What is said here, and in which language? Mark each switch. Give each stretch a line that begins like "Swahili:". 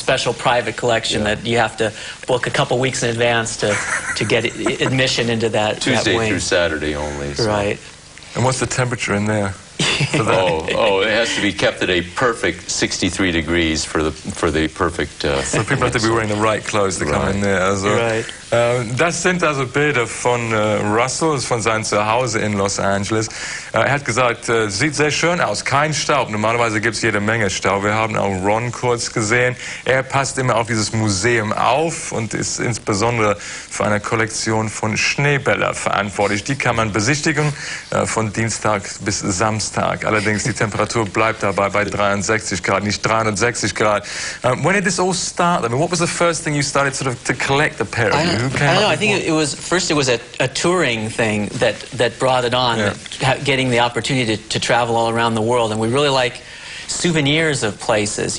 English: It's a special private collection that you have to book a couple weeks in advance to get admission into that Tuesday wing. through Saturday only. So. Right. And what's the temperature in there? it has to be kept at a perfect 63 degrees for the perfect. So people have to be wearing the right clothes to come in there.
German: Also, das sind also Bilder von Russell, von seinem Zuhause in Los Angeles. Er hat gesagt, sieht sehr schön aus, kein Staub. Normalerweise gibt es jede Menge Staub. Wir haben auch Ron kurz gesehen. Er passt immer auf dieses Museum auf und ist insbesondere für eine Kollektion von Schneebälle verantwortlich. Die kann man besichtigen von Dienstag bis Samstag. Allerdings die Temperatur bleibt dabei bei 63 Grad, nicht 360 Grad.
English: When did this all start? I mean, what was the first thing you started sort of to collect a pair of? I don't know. I think it was a touring thing that brought it on, getting the opportunity to travel all around the world, and we really like souvenirs of places.